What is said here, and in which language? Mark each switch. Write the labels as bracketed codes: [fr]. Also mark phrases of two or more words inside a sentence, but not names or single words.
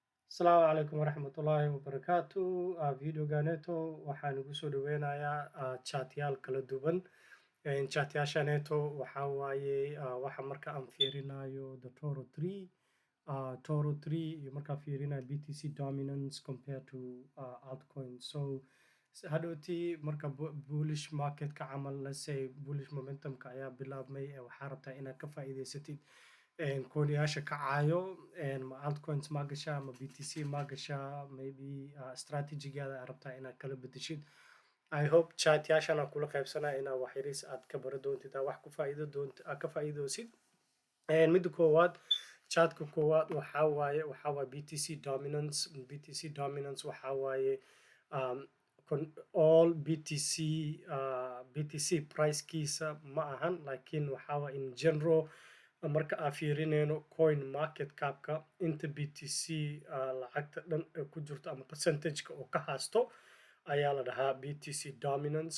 [so] Asalaamu calaykum waraxmatullaahi wabarakaatu. Videoganeeto waxaan ugu soo dhaweynayaa chatyaal kala duwan. Chatyaashaneeto waxaa waaye waxa marka aan fiirinayo the Toro 3 iyo markaa fiirinayo [en] BTC dominance compared to altcoins. [so] So hadhowtii marka bullish marketka camal, [en] let's say bullish [so] momentumka ayaa bilaabmay, waxaa rabtaa inaad ka faa'iidaysatid kooniyaasha kacayo, ma altcoins ma gashaa, ma BTC ma gashaa, maybe strategigaada aad rabtaa inaad kala bedeshid. [en] I hope [so] chatyaashan aan kula qaybsanaya inaa wax yaris aad ka bara doontid, wax ka faa'iidoosid. Midda koowaad, chatka koowaad waxaa waaye [en] BTC dominance. BTC dominance [so] waxaa waaye [en] all BTC [so] pricekiisa ma ahan, laakiin waxaa waaye [en] in general [so] marka aan fiirinayno [en] coin market capka [so] inta BTC lacagta dhan ku jirto ama percentageka oo ka haasto ayaa la dhahaa [en] BTC dominance.